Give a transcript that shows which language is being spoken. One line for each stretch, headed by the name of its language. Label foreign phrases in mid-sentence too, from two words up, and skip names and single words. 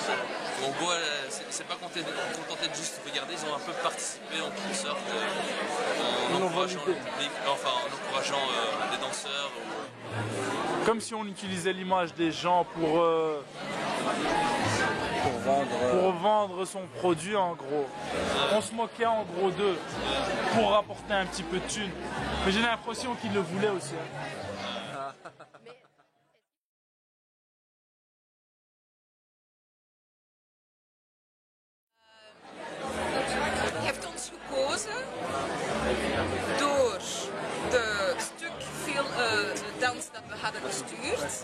French: En gros, c'est pas contenté de juste regarder, ils ont un peu participé en quelque sorte en encourageant le public, enfin en encourageant les danseurs. Comme si on utilisait l'image des gens pour vendre son produit en gros. On se moquait en gros d'eux pour rapporter un petit peu de thunes. Mais j'ai l'impression qu'ils le voulaient aussi.
Dutch: Heeft ons gekozen door de dans dat we hadden gestuurd.